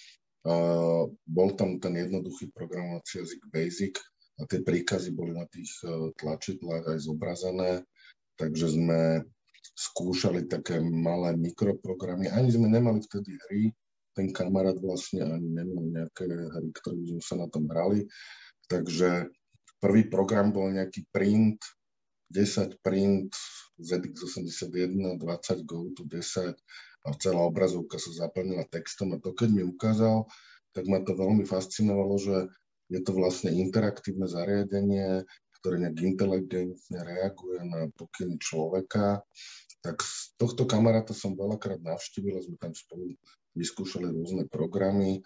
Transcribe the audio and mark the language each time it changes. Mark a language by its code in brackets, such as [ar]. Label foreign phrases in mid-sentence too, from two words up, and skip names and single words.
[sk] Bol tam ten jednoduchý programovací jazyk BASIC a tie príkazy boli na tých tlačidlách aj zobrazené, takže sme skúšali také malé mikroprogramy. Ani sme nemali vtedy hry, ten kamarát vlastne ani nemal nejaké hry, ktoré by sme sa na tom hrali. Takže prvý program bol nejaký print, 10 print, ZX81, 20 [en] go to [sk] 10 a celá obrazovka sa zaplnila textom a to, keď mi ukázal, tak ma to veľmi fascinovalo, že je to vlastne interaktívne zariadenie, ktoré nejak inteligentne reaguje na pokyny človeka. Tak z tohto kamaráta som veľakrát navštívil, sme tam spolu vyskúšali rôzne programy.